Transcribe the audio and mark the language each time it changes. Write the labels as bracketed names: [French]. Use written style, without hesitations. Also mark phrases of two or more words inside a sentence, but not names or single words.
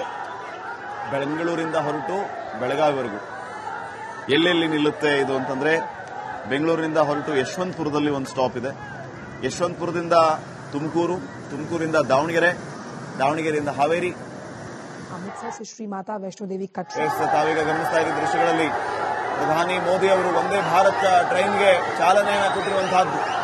[Kannada] ಬೆಂಗಳೂರಿಂದ ಹೊರಟು ಬೆಳಗಾವಿವರೆಗೂ ಎಲ್ಲೆಲ್ಲಿ ನಿಲ್ಲುತ್ತೆ ಇದು ಅಂತಂದ್ರೆ, ಬೆಂಗಳೂರಿನಿಂದ ಹೊರಟು ಯಶವಂತಪುರದಲ್ಲಿ ಒಂದು ಸ್ಟಾಪ್ ಇದೆ, ಯಶವಂತಪುರದಿಂದ ತುಮಕೂರು, ತುಮಕೂರಿಂದ ದಾವಣಗೆರೆ, ದಾವಣಗೆರೆಯಿಂದ ಹಾವೇರಿ, [Hindi] अमृतसर से श्री माता वैष्णो देवी कटरा. [Kannada] ತಾವೀಗ ಗಮನಿಸ್ತಾ ಇರುವ ದೃಶ್ಯಗಳಲ್ಲಿ ಪ್ರಧಾನಿ ಮೋದಿ ಅವರು ವಂದೇ ಭಾರತ್ ಟ್ರೈನ್ಗೆ ಚಾಲನೆಯನ್ನು ಕೊಟ್ಟಿರುವಂತಹದ್ದು.